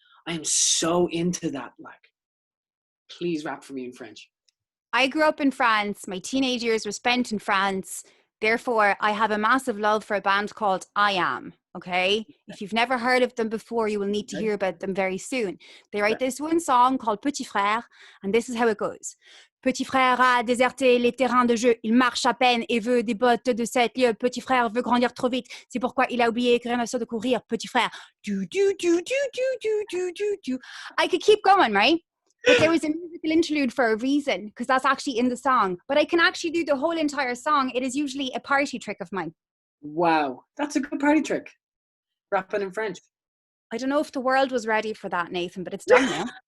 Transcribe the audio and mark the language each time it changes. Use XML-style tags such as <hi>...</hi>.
<en>I am so into that. Like, please rap for me in French. I grew up in France. My teenage years were spent in France. Therefore, I have a massive love for a band called I Am. Okay, if you've never heard of them before, you will need to hear about them very soon. They write this one song called Petit Frère, and this is how it goes.</en> <fr>Petit frère a déserté les terrains de jeu. Il marche à peine et veut des bottes de 7 lieues. Petit frère veut grandir trop vite. C'est pourquoi il a oublié que rien ne sort de courir. Petit frère. Do, do, do, do, do, do, do, do, do.</fr> <en>I could keep going, right? But there was a musical interlude for a reason, because that's actually in the song. But I can actually do the whole entire song. It is usually a party trick of mine. Wow, that's a good party trick. Rapping in French. I don't know if the world was ready for that, Nathan, but it's done now.</en>